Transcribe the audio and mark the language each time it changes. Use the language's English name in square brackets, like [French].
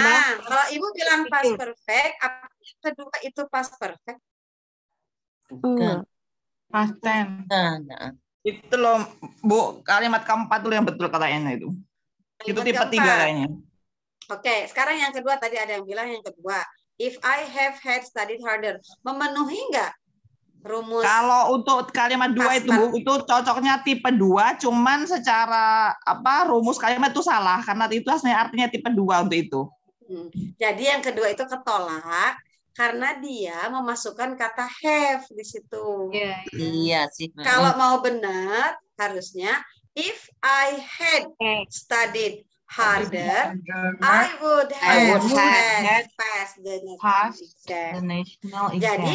[Indonesian] Nah, kalau Ibu bilang past perfect, apa yang kedua itu past perfect? Bukan. [English] Past tense. [Indonesian] Itu loh, Bu, kalimat keempat dulu yang betul katanya itu. Itu tipe 3 kayaknya. Oke, sekarang yang kedua tadi ada yang bilang yang kedua. [English] If I have had studied harder, [Indonesian] memenuhi nggak rumus? Kalau untuk kalimat 2 itu, Bu, itu cocoknya tipe 2, cuman secara rumus kalimat itu salah karena itu artinya tipe 2 untuk itu. Jadi yang kedua itu ketolak karena dia memasukkan kata have di situ. Iya sih. Kalau mau benar harusnya [English] if I had studied harder, I would have passed the national exam.